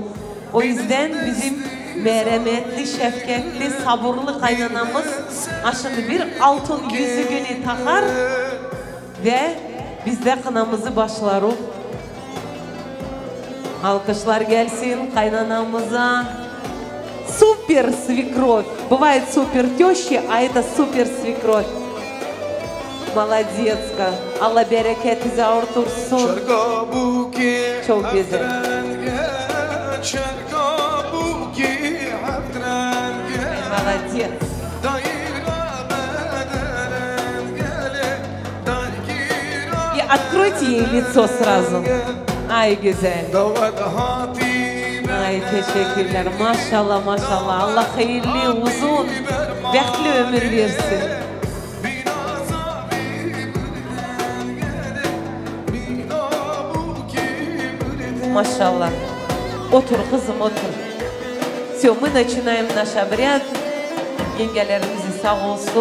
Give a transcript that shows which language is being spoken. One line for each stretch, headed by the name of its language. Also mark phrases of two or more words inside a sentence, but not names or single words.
Turkish: O yüzden bizim merhametli, şefkatli, sabırlı kaynanamız aşırı bir altın yüzüğünü takar ve biz de kınamızı başlarız. Alkışlar gelsin kaynanамыза.
Russian: Супер свекровь. Бывает супер теща, а это супер свекровь. Молодецка.
Turkish: Allah bereketi artırsın. Çok güzel.
Russian: Молодец. И откройте ей лицо сразу.
Turkish: Ay güzel. Ay teşekkürler. Maşallah maşallah. Allah hayırlı, uzun, bekli ömür versin. Maşallah. Otur kızım otur.
Russian: Все, мы начинаем наш обряд.
Turkish: Yengelerimizi sağ olsun.